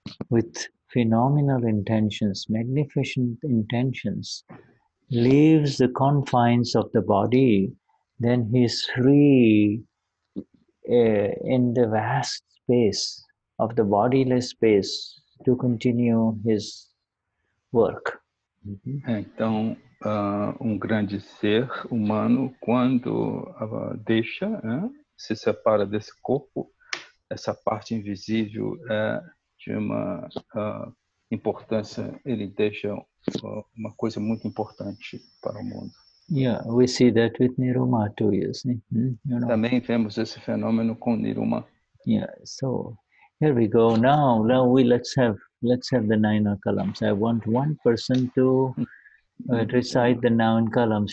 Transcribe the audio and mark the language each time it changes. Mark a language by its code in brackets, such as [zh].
[en] with phenomenal intentions, magnificent intentions, leaves the confines of the body, then he is free in the vast space of the bodiless space to continue his work. [pt] Então, grande ser humano, quando deixa, se separa desse corpo, essa parte invisível de uma importância, ele deixa uma coisa muito importante para o mundo. [en] Yeah, we see that with Niruma too, you see. [pt] Também vemos esse fenômeno com Niruma. [en] Yeah, so here we go. Now let's have the 9 columns. I want one person to recite the noun columns.